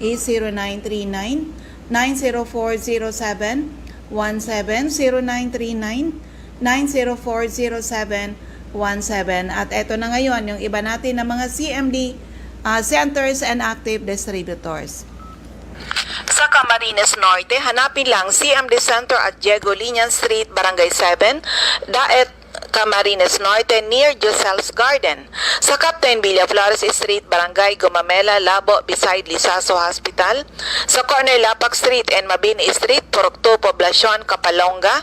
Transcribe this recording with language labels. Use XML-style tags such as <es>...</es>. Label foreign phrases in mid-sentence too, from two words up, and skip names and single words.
<en>is 0939-9040717, 0939-9040717.</en> <tl>At eto na ngayon, yung iba natin na mga</tl> <en>CMD centers and active distributors.</en> <tl>Sa Camarines Norte, hanapin lang CMD Center at Diego Linian Street, Barangay 7, Daet, Camarines Norte near Josel's Garden. Sa Captain Villaflores Street, Barangay Gumamela, Labo, beside Lisaso Hospital. Sa corner Lapak Street and Mabini Street, Purok 2, Poblacion, Kapalonga.</tl>